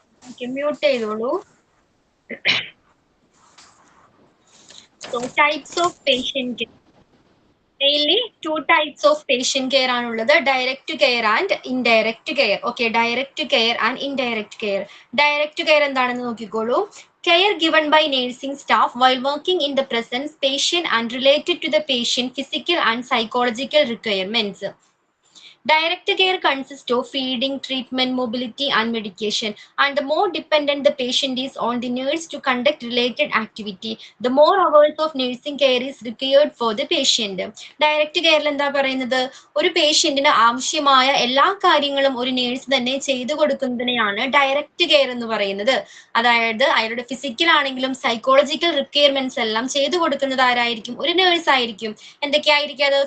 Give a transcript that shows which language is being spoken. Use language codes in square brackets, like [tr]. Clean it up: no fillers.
[ml] Okay, mute ചെയ്തോളൂ. [en] So types of patient care. Mainly two types of patient care ആണുള്ളത്, direct care and indirect care. Okay, direct care and indirect care. [ml] Direct care എന്താണെന്ന് നോക്കിക്കോളൂ. [en] Care given by nursing staff while working in the presence patient and related to the patient physical and psychological requirements. Direct care consists of feeding, treatment, mobility, and medication. And the more dependent the patient is on the nurse to conduct related activity, the more hours of nursing care is required for the patient. [ml] Direct care എന്താ പറയുന്നത്, ഒരു പേഷ്യന്റിന് ആവശ്യമായ എല്ലാ കാര്യങ്ങളും ഒരു nurse തന്നെ ചെയ്തു കൊടുക്കുന്നതിനെയാണ് direct care എന്ന് പറയുന്നത്. അതായത് അയാളുടെ ഫിസിക്കൽ ആണെങ്കിലും സൈക്കോളജിക്കൽ റിക്വയർമെന്റ്സ് എല്ലാം ചെയ്തു കൊടുക്കുന്നത് ആരായിരിക്കും? ഒരു നേഴ്സ് ആയിരിക്കും. എന്തൊക്കെയായിരിക്കും അത്?